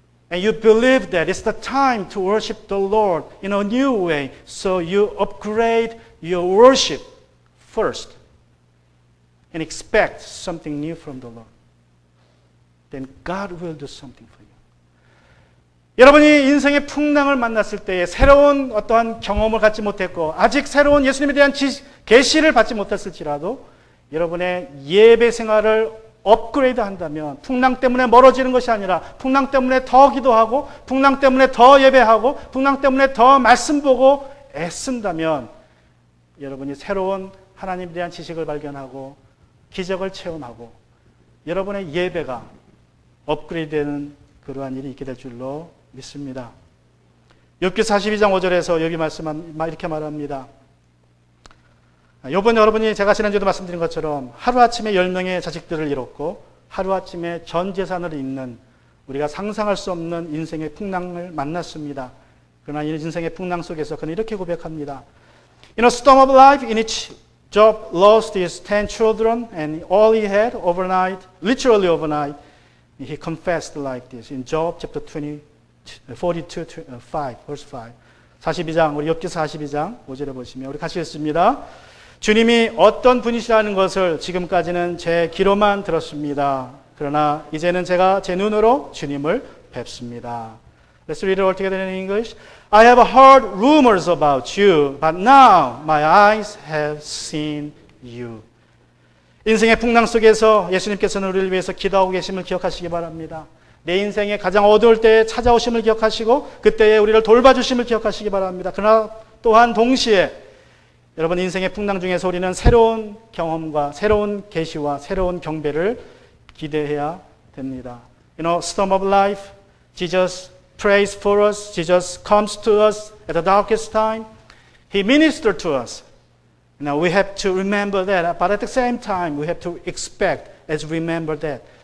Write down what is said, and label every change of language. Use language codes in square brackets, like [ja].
[en] And you believe that it's the time to worship the Lord in a new way. So you upgrade your worship first and expect something new from the Lord. Then God will do something for you. [ko] 여러분이 인생의 풍랑을 만났을 때에 새로운 어떠한 경험을 갖지 못했고 아직 새로운 예수님에 대한 계시를 받지 못했을지라도 여러분의 예배 생활을 업그레이드 한다면 풍랑 때문에 멀어지는 것이 아니라 풍랑 때문에 더 기도하고 풍랑 때문에 더 예배하고 풍랑 때문에 더 말씀 보고 애쓴다면 여러분이 새로운 하나님에 대한 지식을 발견하고 기적을 체험하고 여러분의 예배가 업그레이드되는 그러한 일이 있게 될 줄로 믿습니다. 욥기 42장 5절에서 여기 이렇게 말합니다. 이번 여러분이 제가 지난주에도 말씀드린 것처럼 하루아침에 10명의 자식들을 잃었고 하루아침에 전 재산을 잃는 우리가 상상할 수 없는 인생의 풍랑을 만났습니다. 그러나 이 인생의 풍랑 속에서 그는 이렇게 고백합니다. [en] In a storm of life in which Job lost his 10 children and all he had overnight, literally overnight, he confessed like this in Job chapter 42, 5, verse 5. [ko] 42장, 우리 욥기 42장 5절에 보시면 우리 같이 읽습니다. 주님이 어떤 분이시라는 것을 지금까지는 제 귀로만 들었습니다. 그러나 이제는 제가 제 눈으로 주님을 뵙습니다. [en] Let's read it all together in English. I have heard rumors about you, but now my eyes have seen you. [ko] 인생의 풍랑 속에서 예수님께서는 우리를 위해서 기도하고 계심을 기억하시기 바랍니다. 내 인생의 가장 어두울 때에 찾아오심을 기억하시고 그때에 우리를 돌봐주심을 기억하시기 바랍니다. 그러나 또한 동시에 여러분 인생의 풍랑 중에서 우리는 새로운 경험과 새로운 계시와 새로운 경배를 기대해야 됩니다. [en] Storm of life, Jesus prays for us. Jesus comes to us at the darkest time. He ministered to us. Now we have to remember that, but at the same time we have to expect as we remember that.